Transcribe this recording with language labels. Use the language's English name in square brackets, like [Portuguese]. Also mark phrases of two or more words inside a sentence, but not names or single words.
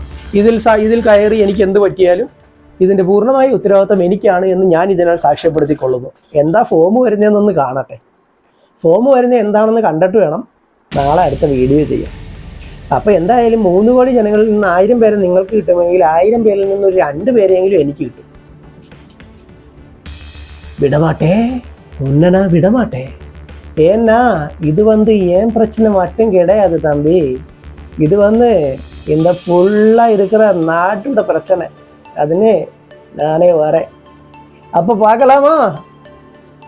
[Malayalam] ഇതിൽ കയറി എനിക്ക് എന്ത് പറ്റിയാലും ഇതിൻ്റെ പൂർണ്ണമായ ഉത്തരവാദിത്തം എനിക്കാണ് എന്ന് ഞാൻ ഇതിനാൽ സാക്ഷ്യപ്പെടുത്തിക്കൊള്ളുന്നു. എന്താ ഫോം വരുന്നതെന്നൊന്ന് കാണട്ടെ. ഫോം വരുന്നത് എന്താണെന്ന് കണ്ടിട്ട് വേണം നാളെ അടുത്ത വീഡിയോ ചെയ്യാം. അപ്പോൾ എന്തായാലും 3 കോടി ജനങ്ങളിൽ നിന്ന് 1000 പേരെ നിങ്ങൾക്ക് കിട്ടുമെങ്കിൽ 1000 പേരിൽ നിന്ന് ഒരു 2 പേരെങ്കിലും എനിക്ക് കിട്ടും. [Tamil] விடமாட்டே உன்னை நான் விடமாட்டே. ஏன்னா இது ஏன் பிரச்சனை மட்டும் கிடையாது தம்பி, இது இந்த ஃபுல்லாக இருக்கிற நாட்டோட பிரச்சனை. அதுன்னு நானே வரேன். அப்போ பார்க்கலாமா?